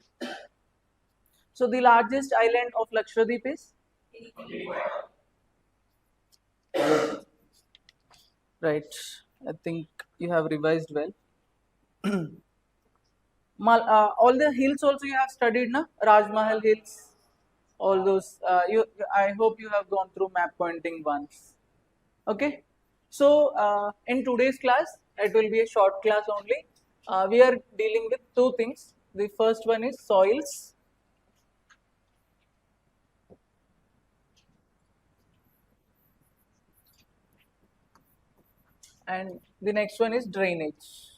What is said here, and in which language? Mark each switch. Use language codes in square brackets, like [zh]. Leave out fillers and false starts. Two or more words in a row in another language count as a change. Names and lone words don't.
[en] So the largest island of Lakshadweep is? Right. I think you have revised well. All the hills also you have studied, na? Rajmahal hills, all those. I hope you have gone through map pointing once. Okay. So in today's class, it will be a short class only. We are dealing with two things. The first one is soils, and the next one is drainage.